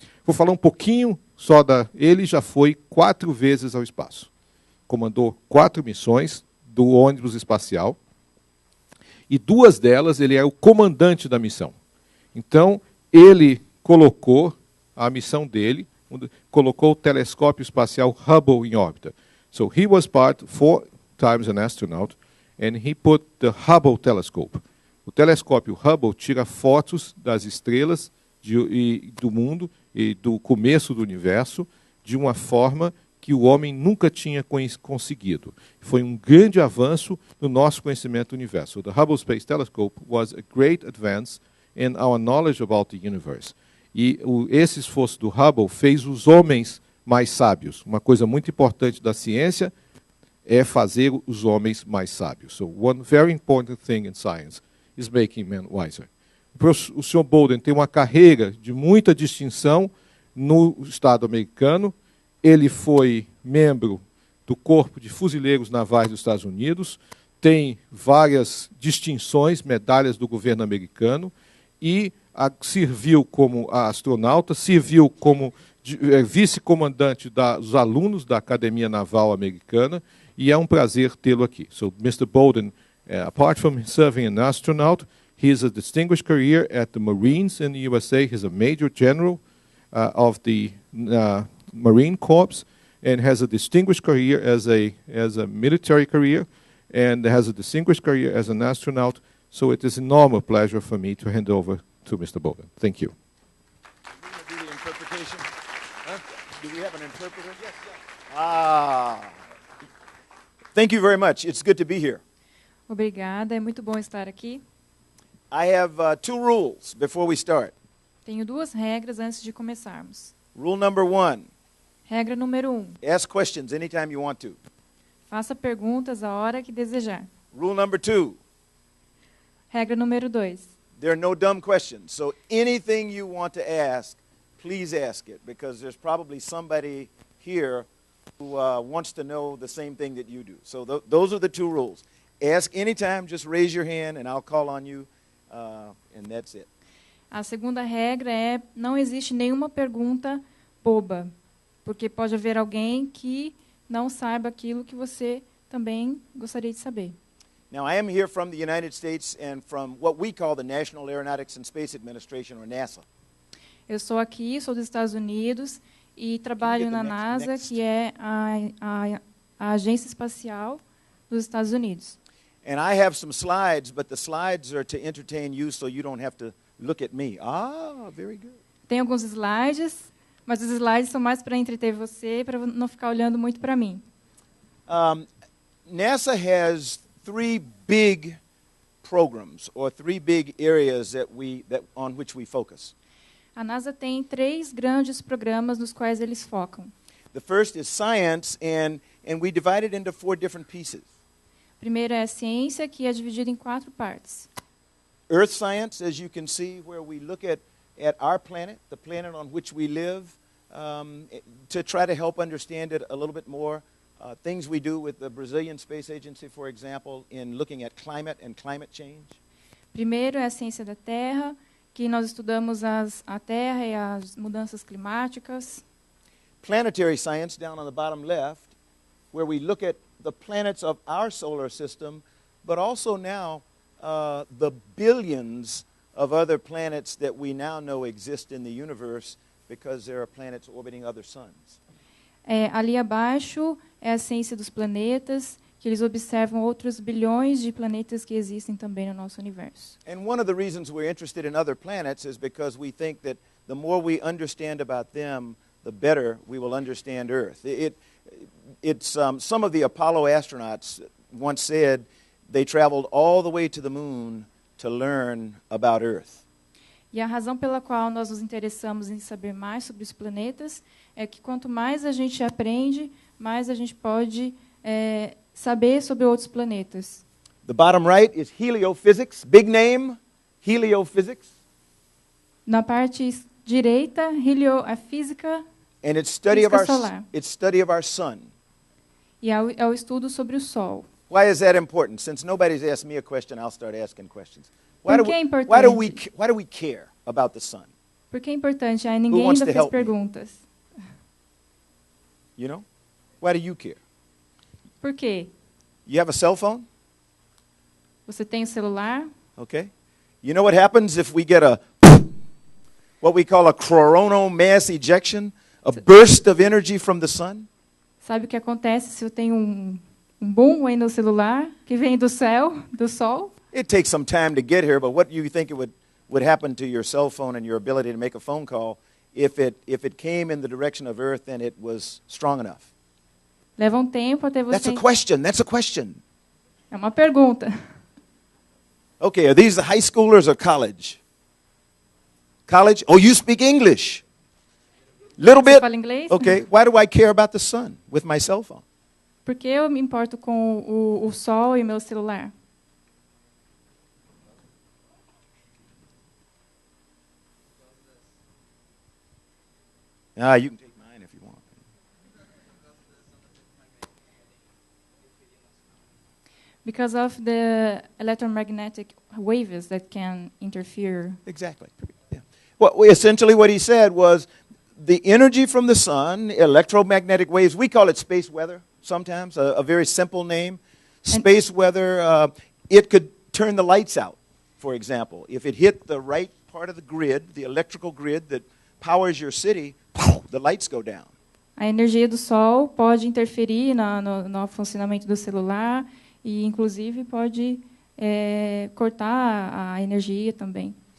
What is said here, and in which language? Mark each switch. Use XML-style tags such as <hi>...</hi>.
<pt>Vou falar um pouquinho só ele já foi 4 vezes ao espaço. Comandou 4 missões do ônibus espacial, e 2 delas ele é o comandante da missão. Então, ele colocou a missão dele, colocou o telescópio espacial Hubble em órbita.</pt> <en>So he was 4 times an astronaut, and he put the Hubble telescope.</en> <pt>O telescópio Hubble tira fotos das estrelas do mundo e do começo do universo de uma forma que o homem nunca tinha conseguido. Foi um grande avanço no nosso conhecimento do universo.</pt> <en>So the Hubble Space Telescope was a great advance in our knowledge about the universe.</en> <pt>E esse esforço do Hubble fez os homens mais sábios. Uma coisa muito importante da ciência é fazer os homens mais sábios.</pt> <en>So one very important thing in science is making men wiser.</en> <pt>O Sr. Bolden tem uma carreira de muita distinção no Estado americano. Ele foi membro do Corpo de Fuzileiros Navais dos Estados Unidos, tem várias distinções, medalhas do governo americano, e serviu como astronauta, serviu como vice-comandante dos alunos da Academia Naval Americana, e é um prazer tê-lo aqui.</pt> <en>So, Mr. Bolden, apart from serving an astronaut, he has a distinguished career at the Marines in the USA. He's a Major General of the Marine Corps, and has a distinguished career as a military career, and has a distinguished career as an astronaut. So it is an enormous pleasure for me to hand over to Mr. Bolden. Thank you. Do the interpretation? Huh? Do we have an interpreter? Yes, yes. Thank you very much. It's good to be here.</en> <pt>Obrigada, é muito bom estar aqui.</pt> <en>I have 2 rules before we start.</en> <pt>Tenho 2 regras antes de começarmos.</pt> <en>Rule number 1.</en> <pt>Regra número 1.</pt> <en>Ask questions anytime you want to.</en> <pt>Faça perguntas a hora que desejar.</pt> <en>Rule number 2.</en> <pt>Regra número 2.</pt> <en>There are no dumb questions. So anything you want to ask, please ask it, because there's probably somebody here who wants to know the same thing that you do. So those are the 2 rules. Ask anytime, just raise your hand and I'll call on you, and that's it.</en> <pt>A segunda regra é: não existe nenhuma pergunta boba, porque pode haver alguém que não saiba aquilo que você também gostaria de saber.</pt> <en>Now, I am here from the United States and from what we call the National Aeronautics and Space Administration, or NASA.</en> <pt>Eu sou aqui, sou dos Estados Unidos e trabalho na NASA, que é a Agência Espacial dos Estados Unidos.</pt> <en>And I have some slides, but the slides are to entertain you so you don't have to look at me. Ah, very good.</en> <pt>Tem alguns slides, mas os slides são mais para entreter você, para não ficar olhando muito para mim.</pt> <en>NASA has 3 big programs, or 3 big areas on which we focus.</en> <pt>A NASA tem 3 grandes programas nos quais eles focam.</pt> <en>The first is science, and we divide it into 4 different pieces.</en> <pt>Primeiro é a ciência, que é dividida em 4 partes.</pt> <en>Earth science, as you can see, where we look at our planet, the planet on which we live, to try to help understand it a little bit more. Things we do with the Brazilian Space Agency, for example, in looking at climate and climate change.</en> <pt>Primeiro é a ciência da Terra, que nós estudamos a Terra e as mudanças climáticas.</pt> <en>Planetary science, down on the bottom left, where we look at the planets of our solar system, but also now the billions of other planets that we now know exist in the universe because there are planets orbiting other suns.</en> <pt>Ali abaixo é a ciência dos planetas, que eles observam outros bilhões de planetas que existem também no nosso universo.</pt> <en>And one of the reasons we're interested in other planets is because we think that the more we understand about them, the better we will understand Earth. Some of the Apollo astronauts once said they traveled all the way to the moon to learn about Earth.</en> <pt>E a razão pela qual nós nos interessamos em saber mais sobre os planetas é que quanto mais a gente aprende, mais a gente pode saber sobre outros planetas.</pt> <en>The bottom right is heliophysics, big name, heliophysics.</en> <pt>Na parte direita, a física,</pt> <en>And it's solar. study of our sun.</en> <pt>E é o estudo sobre o Sol.</pt> <en>Why is that important? Since nobody's asked me a question, I'll start asking questions.</en> <pt>Por que é importante?</pt> <en>Why do we care about the sun?</en> <pt>Por que é importante? Ninguém</pt> <en>wants</en> <pt>ainda</pt> <en>to</en> <pt>fez</pt> <en>help me?</en> <pt>perguntas.</pt> <en>You know? Why do you care?</en> <pt>Por quê?</pt> <en>You have a cell phone?</en> <pt>Você tem o celular?</pt> <en>Okay. You know what happens if we get what we call a coronal mass ejection, a burst of energy from the sun?</en> <pt>Sabe o que acontece se eu tenho um boom aí no celular que vem do céu, do Sol?</pt> <en>It takes some time to get here, but what do you think it would happen to your cell phone and your ability to make a phone call if it came in the direction of Earth and it was strong enough?</en> <pt>Leva um tempo até você...</pt> <en>That's a question.</en> <pt>É uma pergunta.</pt> <en>Okay, are these the high schoolers or college? College? Oh, you speak English. Little</en> <pt>Você</pt> <en>bit?</en> <pt>fala inglês?</pt> <en>Okay, why do I care about the sun with my cell phone?</en> <pt>Por que eu me importo com o Sol e o meu celular?</pt> <en>You can take mine if you want. Because of the electromagnetic waves that can interfere. Exactly. Yeah. Well, essentially what he said was the energy from the sun, electromagnetic waves, we call it space weather sometimes, a very simple name. Space weather, it could turn the lights out, for example. If it hit the right part of the grid, the electrical grid that powers your city, the lights go down.</en> <pt>A energia do Sol pode interferir no funcionamento do celular e, inclusive, pode cortar a energia também.</pt>